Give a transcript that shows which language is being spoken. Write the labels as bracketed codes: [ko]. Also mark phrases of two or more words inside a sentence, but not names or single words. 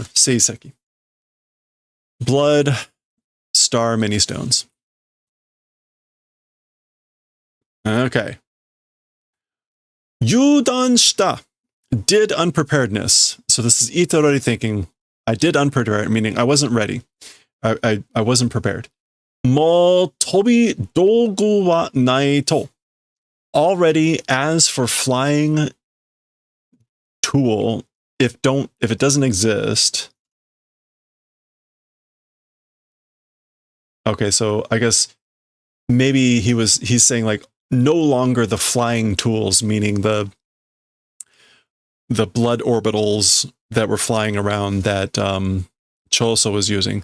[en] Seiseki. Blood, star, many stones. Okay. [ja] 油断した. [en] Did unpreparedness. So this is itorori thinking. I did unprepared, meaning I wasn't ready. I wasn't prepared. [ja] もう飛び道具はないと. [en] Already, as for flying tool, if it doesn't exist. Okay, so I guess maybe he's saying like no longer the flying tools, meaning the blood orbitals that were flying around that Choso was using.